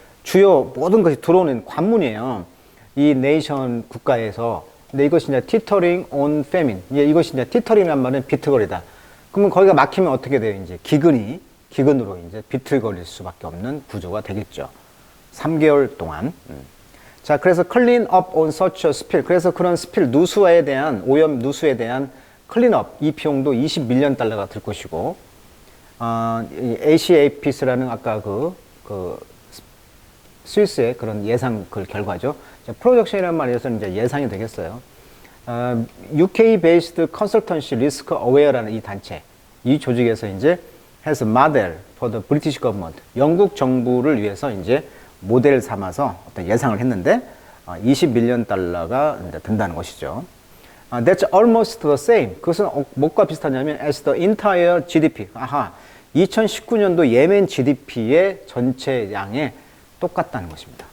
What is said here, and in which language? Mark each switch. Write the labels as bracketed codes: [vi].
[ko] 주요 모든 것이 들어오는 관문이에요. 이 네이션 국가에서. 근데 이것이 이제 티터링 온 페민. 이것이 이제 티터링이란 말은 비틀거리다. 그러면 거기가 막히면 어떻게 돼요? 이제 기근으로 이제 비틀거릴 수밖에 없는 구조가 되겠죠. 3개월 동안. 자, [en] 그래서 clean up on such a spill. [ko] 그래서 그런 스필 누수에 대한 오염 누수에 대한 클린업 이 비용도 20밀리언 달러가 들 것이고, ACAPS라는 아까 그 스위스의 그런 예상 그 결과죠. 프로젝션이라는 말에서는 이제 예상이 되겠어요. [en] UK-based consultancy risk aware [ko] 라는 이 단체, 이 조직에서 이제 [en] has model for the British government, [ko] 영국 정부를 위해서 이제 모델 삼아서 어떤 예상을 했는데 20밀리언 달러가 든다는 것이죠. [en] That's almost the same. [ko] 그것은 뭐가 비슷하냐면 [en] as the entire GDP. [ko] 2019년도 예멘 GDP의 전체 양에 똑같다는 것입니다.